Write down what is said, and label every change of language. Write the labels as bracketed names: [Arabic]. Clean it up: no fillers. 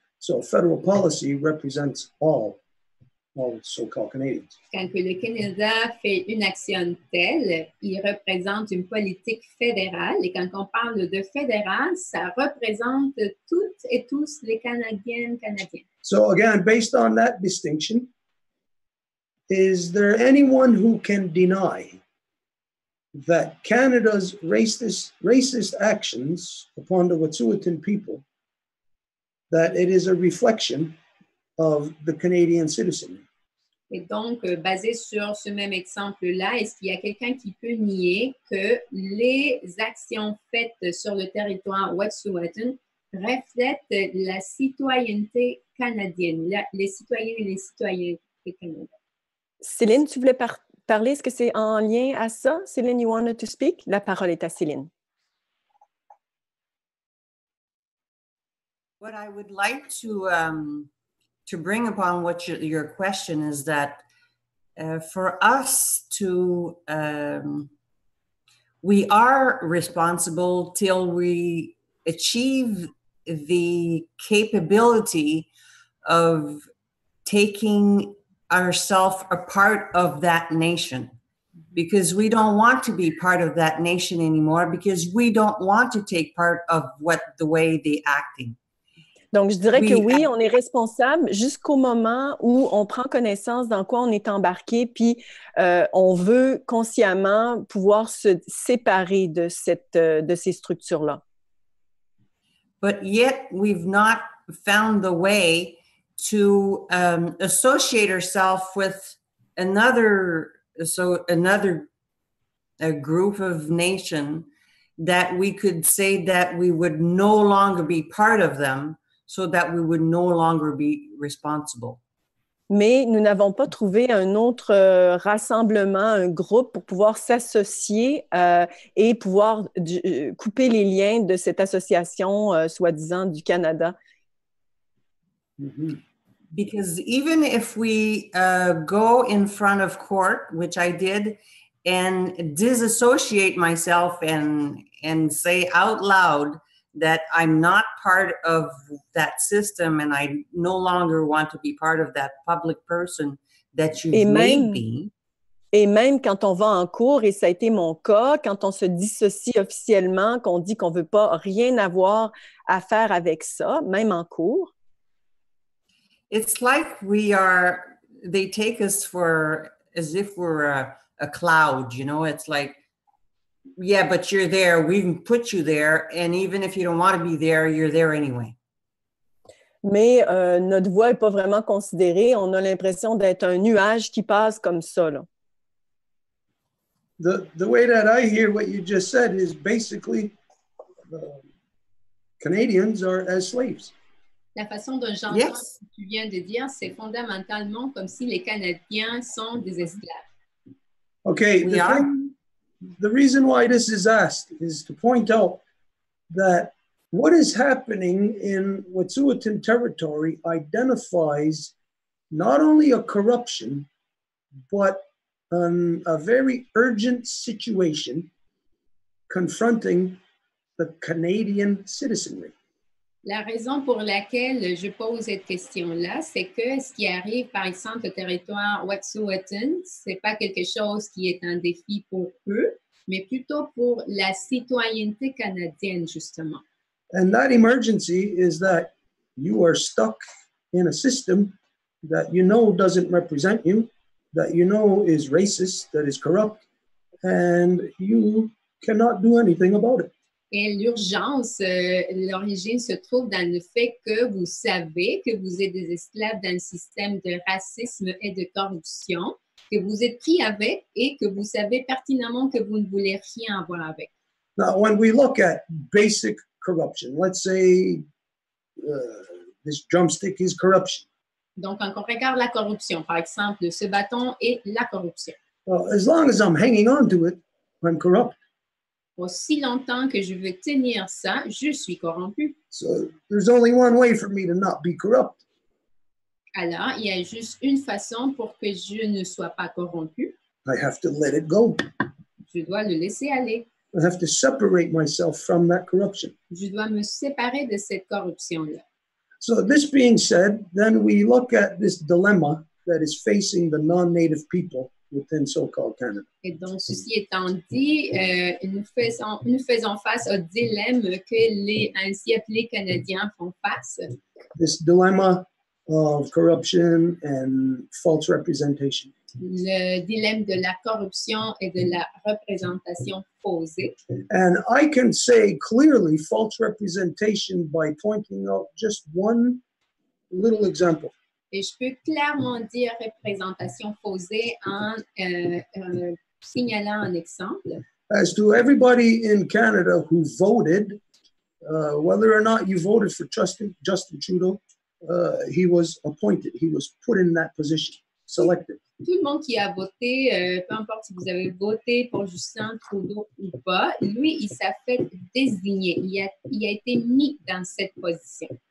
[English] So federal policy represents all so-called Canadians. [French] Quand que le Canada fait une action telle, il représente une politique fédérale. Et quand on parle de fédéral, ça représente toutes et tous les Canadiennes, Canadiens. [English] So again, based on that distinction, is there anyone who can deny that Canada's racist actions upon the Wet'suwet'en people, that it is a reflection of the Canadian citizenry? [French] Et donc, basé sur ce même exemple-là, est-ce qu'il y a quelqu'un qui peut nier que les actions faites sur le territoire Wet'suwet'en reflètent la citoyenneté canadienne, les citoyens et les citoyennes canadiennes? Céline, tu voulais parler? Est-ce que c'est en lien à ça? [English] Céline, you wanted to speak? [French] La parole est à Céline. [English] What I would like to bring upon what your question is that for us to, we are responsible till we achieve the capability of taking ourselves a part of that nation, because we don't want to be part of that nation anymore, because we don't want to take part of the way they're acting. [French] Donc, je dirais que oui, on est responsable jusqu'au moment où on prend connaissance dans quoi on est embarqué, puis on veut consciemment pouvoir se séparer de ces structures-là. [English] But yet, we've not found the way to associate ourselves with another group of nation that we could say that we would no longer be part of them, so that we would no longer be responsible. [French] Mais nous n'avons pas trouvé un autre rassemblement, un groupe pour pouvoir s'associer et pouvoir couper les liens de cette association soi-disant du Canada. Mm-hmm. [English] Because even if we go in front of court, which I did, and disassociate myself and say out loud that I'm not part of that system and I no longer want to be part of that public person that you've [French] Et [English] made [French] même, [English] be. [French] et même quand on va en cours, et ça a été mon cas, quand on se dissocie officiellement, qu'on dit qu'on ne veut pas rien avoir à faire avec ça, même en cours, [English] It's like they take us for as if we're a cloud, you know, it's like, yeah, but you're there, we can put you there, and even if you don't want to be there, you're there anyway. [French] mais notre voix n'est pas vraiment considérée. On a l'impression d'être un nuage qui passe comme ça, là. [English] The way that I hear what you just said is basically Canadians are as slaves. [French] La façon dont j'entends [English] Yes. [French] ce que tu viens de dire, c'est fondamentalement comme si les Canadiens sont des esclaves. [English] Okay, We are. the reason why this is asked is to point out that what is happening in Wet'suwet'en territory identifies not only a corruption, but a very urgent situation confronting the Canadian citizenry. [French] La raison pour laquelle je pose cette question-là, c'est que ce qui arrive, par exemple, au territoire Wet'suwet'en, c'est pas quelque chose qui est un défi pour eux, mais plutôt pour la citoyenneté canadienne, justement. [English] And that emergency is that you are stuck in a system that you know doesn't represent you, that you know is racist, that is corrupt, and you cannot do anything about it. [French] Et l'urgence, l'origine se trouve dans le fait que vous savez que vous êtes des esclaves d'un système de racisme et de corruption, que vous êtes pris avec et que vous savez pertinemment que vous ne voulez rien avoir avec. [English] Now, when we look at basic corruption, let's say this drumstick is corruption. [French] Donc, quand on regarde la corruption, par exemple, ce bâton est la corruption. [English] Well, as long as I'm hanging on to it, I'm corrupt. [French] Aussi longtemps que je veux tenir ça, je suis corrompu. [English] So there's only one way for me to not be corrupt. [French] Alors, il y a juste une façon pour que je ne sois pas corrompu. [English] I have to let it go. [French] Je dois le laisser aller. [English] I have to separate myself from that corruption. [French] Je dois me séparer de cette corruption-là. [English] So this being said, then we look at this dilemma that is facing the non-native people within so-called Canada. [French] Et donc, ceci étant dit, nous faisons face au dilemme que les ainsi appelés Canadiens font face. [English] This dilemma of corruption and false representation. [French] Le dilemme de la corruption et de la représentation faussée. [English] And I can say clearly false representation by pointing out just one little example. [French] Et je peux clairement dire représentation faussée en signalant un exemple. [English] As to everybody in Canada who voted, whether or not you voted for Justin Trudeau, he was appointed. He was put in that position, selected. [French] Tout le monde qui a voté, peu importe si vous avez voté pour Justin Trudeau ou pas, lui, il s'est fait désigner. Il a été mis dans cette position.